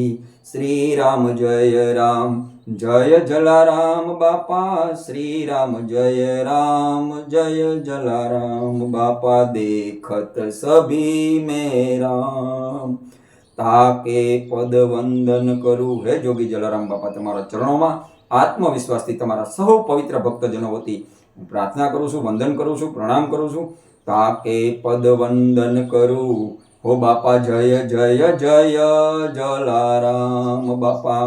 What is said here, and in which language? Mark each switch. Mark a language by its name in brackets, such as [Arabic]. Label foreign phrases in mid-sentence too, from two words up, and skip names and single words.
[Hindi] श्री राम जय राम जय जलाराम बापा. श्री राम जय जलाराम बापा. देखत सभी में राम ताके पद वंदन करूं. [Gujarati] હે જોગી જલારામ બાપા, તમારા ચરણોમાં આત્મવિશ્વાસથી તમારા સૌ પવિત્ર ભક્તજનો વતી હું પ્રાર્થના કરું છું, વંદન કરું છું, પ્રણામ કરું છું. [Hindi] ताके पद वंदन करूं. [Gujarati] હો બાપા જય જય જય જલારામ બાપા.